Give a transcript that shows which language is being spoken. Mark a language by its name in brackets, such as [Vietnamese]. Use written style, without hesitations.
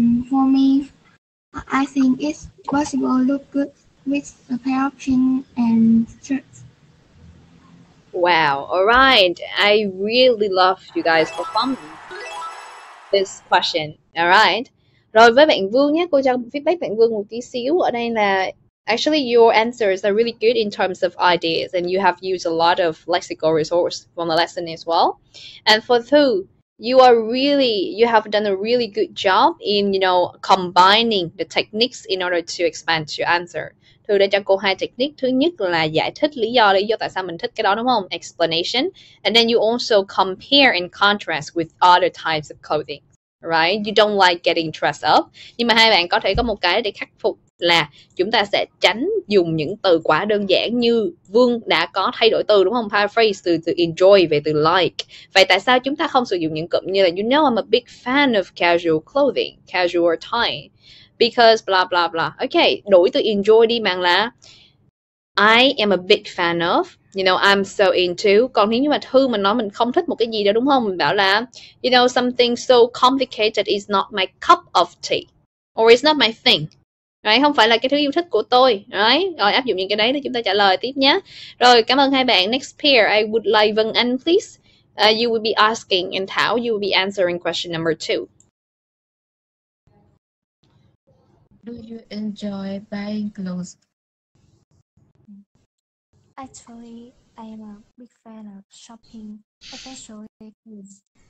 [English] For me, I think it's possible to look good with a pair of jeans and shirts. Wow. All right. I really love you guys for farming this question. All right. [Vietnamese] Rồi với bạn Vương nhé, cô cho feedback bạn Vương một tí xíu. Ở đây là [English] actually your answers are really good in terms of ideas and you have used a lot of lexical resource from the lesson as well. And for Thu, you have done a really good job in, combining the techniques in order to expand your answer. [Vietnamese] Thư đã cho cô 2 technique. Thứ nhất là giải thích lý do tại sao mình thích cái đó, đúng không? [English] Explanation. And then you also compare and contrast with other types of clothing. Right? You don't like getting dressed up. [Vietnamese] Nhưng mà hai bạn có thể có một cái để khắc phục là chúng ta sẽ tránh dùng những từ quá đơn giản như Vương đã có thay đổi từ, đúng không? [English] Paraphrase từ enjoy về từ like. [Vietnamese] Vậy tại sao chúng ta không sử dụng những cụm như là [English] you know I'm a big fan of casual clothing, casual tie, because blah blah blah. Okay, [Vietnamese] đổi từ [English] enjoy đi bằng là I am a big fan of, I'm so into. [Vietnamese] Còn nếu như mà Thư mình nói mình không thích một cái gì đó, đúng không? Mình bảo là [English] something so complicated is not my cup of tea, or it's not my thing. Right? [Vietnamese] Không phải là cái thứ yêu thích của tôi. Right? Rồi áp dụng những cái đấy để chúng ta trả lời tiếp nhé. Rồi, cảm ơn hai bạn. [English] Next pair, I would like Vân Anh, please. You will be asking, and Thảo, you will be answering question number 2. Do you enjoy buying clothes? Actually, I am a big fan of shopping, especially clothes.